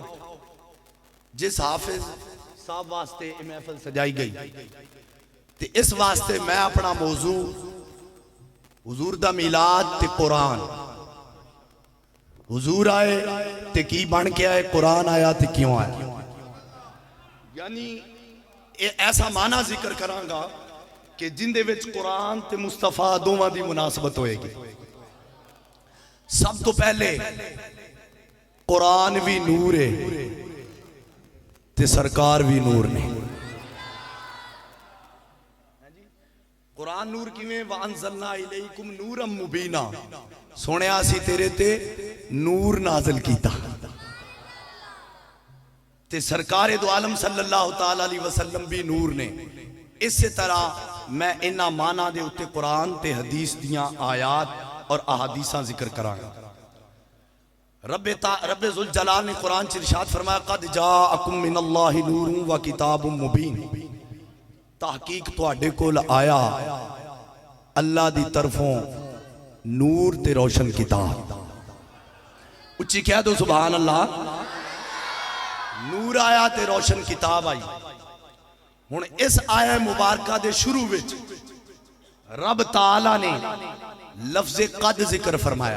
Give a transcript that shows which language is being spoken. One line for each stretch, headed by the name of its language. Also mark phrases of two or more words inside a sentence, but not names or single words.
Punjabi: ਜਿਸ ਹਾਫ਼ਿਜ਼ ਸਾਹਬ ਵਾਸਤੇ ਯੇ ਮਹਫ਼ਿਲ ਸਜਾਈ ਗਈ, ਤੇ ਇਸ ਵਾਸਤੇ ਮੈਂ ਅਪਣਾ ਮੌਜ਼ੂ ਹੁਜ਼ੂਰ ਦਾ ਮੀਲਾਦ ਤੇ ਕੁਰਆਨ, ਹੁਜ਼ੂਰ ਆਏ ਤੇ ਕੀ ਬਣ ਕੇ ਆਏ, ਕੁਰਆਨ ਆਇਆ ਤੇ ਕਿਉਂ ਆਇਆ, ਯਾਨੀ ਐਸਾ ਮਾਨਾ ਜ਼ਿਕਰ ਕਰਾਂਗਾ ਕਿ ਜਿੰਦੇ ਵਿਚ ਕੁਰਆਨ ਤੇ ਮੁਸਤਫ਼ਾ ਦੋਵਾਂ ਦੀ ਮੁਨਾਸਬਤ ਹੋਏਗੀ। ਸਭ ਤੋ ਪਹਿਲੇ ਕੁਰਆਨ ਭੀ ਨੂਰ ਹੈ ਤੇ ਸਰਕਾਰ ਭੀ ਨੂਰ ਨੇ। ਕੁਰਆਨ ਨੂਰ ਕਿਵੇਂ?
Arabic: وأنزلنا إليكم نورا مبينا,
Punjabi: ਸੁਣਿਆ ਸੀ ਤੇਰੇ ਤੇ ਨੂਰ ਨਾਜ਼ਿਲ ਕੀਤਾ। ਤੇ ਸਰਕਾਰ ਦੋ ਆਲਮ
Arabic: صلى الله تعالى عليه وسلم
Punjabi: ਭੀ ਨੂਰ ਨੇ। ਇਸ ਤਰ੍ਹਾਂ ਮੈਂ ਇਨ੍ਹਾਂ ਮਾਨਾ ਦੇ ਉੱਤੇ ਕੁਰਆਨ ਤੇ ਹਦੀਸ ਦੀਆਂ ਆਯਾਤ ਔਰ ਅਹਾਦੀਸਾਂ ਜ਼ਿਕਰ ਕਰਾਂਗਾ। ਰੱਬੇ ਜ਼ੁਲ ਜਲਾਲ ਨੇ ਕੁਰਆਨ ਚ ਇਰਸ਼ਾਦ ਫ਼ਰਮਾਇਆ,
Arabic: قد جاءكم من الله نور وكتاب مبين,
Punjabi: ਤਹਕੀਕ ਤੁਹਾਡੇ ਕੋਲ ਆਇਆ ਅੱਲਾਹ ਦੀ ਤਰਫ਼ੋਂ ਨੂਰ ਤੇ ਰੋਸ਼ਨ ਕਿਤਾਬ। ਉੱਚੀ ਕਹਿ ਦੋ
Arabic: سبحان الله.
Punjabi: ਨੂਰ ਆਇਆ ਤੇ ਰੋਸ਼ਨ ਕਿਤਾਬ ਆਈ। ਹੁਣ ਇਸ ਆਯਾ ਮੁਬਾਰਕਾ ਦੇ ਸ਼ੁਰੂ ਵਿਚ ਰੱਬ ਤਾਲਾ ਨੇ ਲਫ਼ਜ਼ੇ ਕਦ ਜ਼ਿਕਰ ਫ਼ਰਮਾਇਆ।